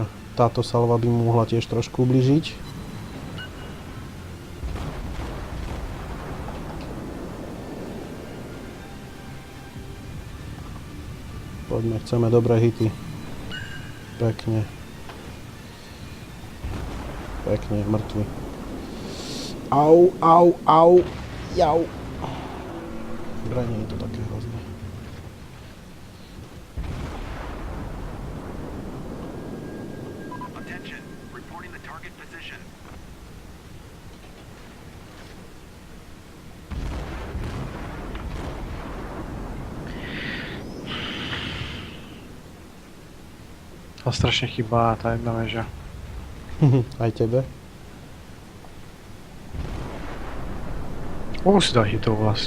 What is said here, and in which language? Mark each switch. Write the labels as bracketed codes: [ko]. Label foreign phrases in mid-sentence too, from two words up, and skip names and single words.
[sk] Táto salva by mu mohla tiež trošku ubližiť. Poďme, chceme dobré hity. Pekne. Pekne, mŕtvy. Au, au, au, jau. Dobre, nie je to také hrozné. [en] Attention. Reporting the target position. [sk] A strašne chýba tá jedna väža. Aj tebe? Koľko si dal hitov vlastne?